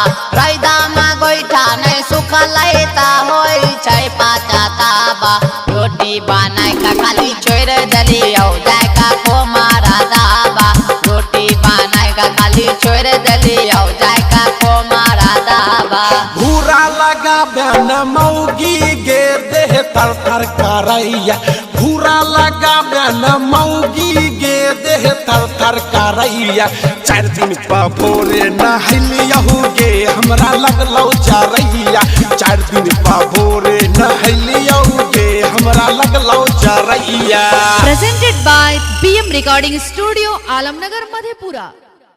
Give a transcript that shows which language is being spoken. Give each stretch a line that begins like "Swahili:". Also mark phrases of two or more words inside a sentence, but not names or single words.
Angika: रौदा में गोइठा नहीं सुखलै त होइ छै पाता ताबा रोटी बनाय का खाली छोड़ दलियौ जाय का को मारा दाबा रोटी बनाय का खाली छोड़ दलियौ जाय का को मारा दाबा घूरा लगाबे न मौगी गे देह थर थर करैया घूरा लगाबे न मौगी गे देह थर थर करैया 4 दिन पा भोरे नहलियहु गे हमरा लगलो चारैया 4 दिन पा भोरे नहलियहु गे हमरा लगलो चारैया
English: Presented by BM Recording Studio, Alamnagar, Madhepura.